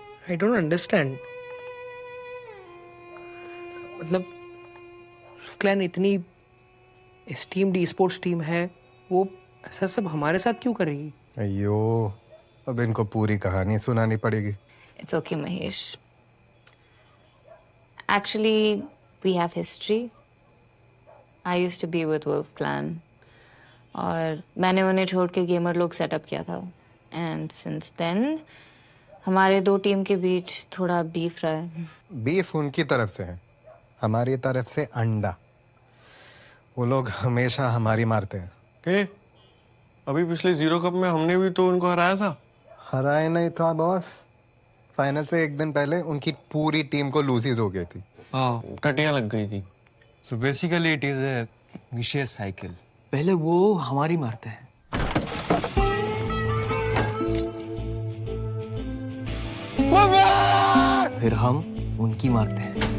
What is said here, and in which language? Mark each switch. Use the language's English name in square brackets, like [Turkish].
[English] I don't understand. [Hindi] मतलब clan इतनी esteemed esports team है, वो ऐसा सब हमारे साथ क्यों कर रही है? अयो, अब इनको पूरी कहानी सुनानी पड़ेगी। [English] It's okay, Mahesh. Actually, we have history. I used to be with Wolf Clan. [Hindi] और मैंने उन्हें छोड़ के गेमर लोग सेटअप किया था. [English] And since then, [Hindi] हमारे दो टीम के बीच थोड़ा बीफ रहा है. बीफ उनकी तरफ से है, हमारी तरफ से अंडा। वो लोग हमेशा हमारी मारते हैं। अभी पिछले जीरो कप में हमने भी तो उनको हराया था। हराए नहीं था बॉस, फाइनल से एक दिन पहले उनकी पूरी टीम को लूजीज हो गई थी। हाँ, टटियां लग गई थी। [English] So basically it is a vicious cycle. [Hindi] पहले वो हमारी मारते हैं, फिर हम उनकी मारते हैं।